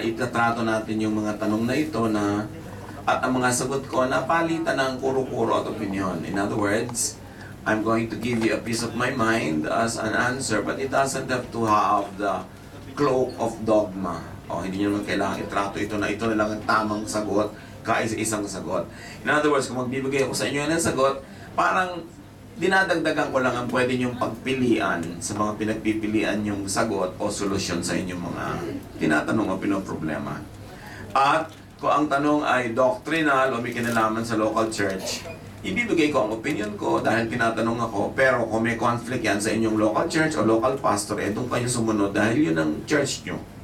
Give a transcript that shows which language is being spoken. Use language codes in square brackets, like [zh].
[tl] itatrato natin yung mga tanong na ito na at ang mga sagot ko na palitan ng kuro-kuro at opinion. [en] In other words, I'm going to give you a piece of my mind as an answer, but it doesn't have to have the cloak of dogma. [tl] O, hindi nyo naman kailangan itrato ito na lang ang tamang sagot, kaisa-isang sagot. [en] In other words, [tl] kung magbibigay ako sa inyo ng sagot, parang dinadagdagan ko lang ang pwede nyong pagpilian sa mga pinagpipilian yung sagot o solusyon sa inyong mga tinatanong o pinoproblema. At kung ang tanong ay doctrinal o may kinalaman sa local church, ibibigay ko ang opinion ko dahil tinatanong ako, pero kung may conflict yan sa inyong local church o local pastor, doon kayo sumunod dahil yun ang church nyo.